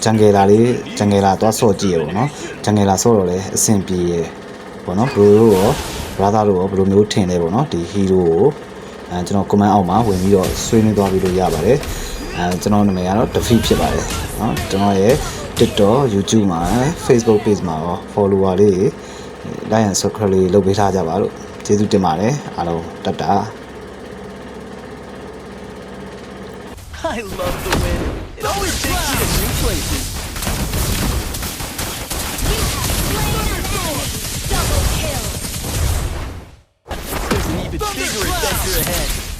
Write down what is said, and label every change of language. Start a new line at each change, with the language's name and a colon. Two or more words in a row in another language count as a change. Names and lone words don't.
Burmese: ဂျန်ဂယ်လာသွားဆော့ကြည့်ရပေါ့နော်ဂျန်ဂယ်လာဆော့တော့လည်းအဆင်ပြေရပေါ့နော်ဘရိုတို့ရော brother တို့ရောဘယ်လိုမျိုးထင်လဲပေါ့နော်ဒီ hero ကိုကျွန်တော် comment အောက်မှာဝင်ပြီးတော့ဆွေးနွေးသွားပြီးလို့ရပါတယ်ကျွန်တော်နာမည်ကတော့ Defeat ဖြစ်ပါတယ်เนาะကျွန်တော်ရဲ့ TikTok YouTube မှာ Facebook page မှာရော follower လေး
English: like and subscribe
Burmese: လေးလုပ်ပေးထားကြပါလို့ကျေးဇူးတင်ပါတယ်အားလုံးတတ်တာ
English: I love the wind. It always takes me to new places. Double kill. There's an even bigger adventure ahead.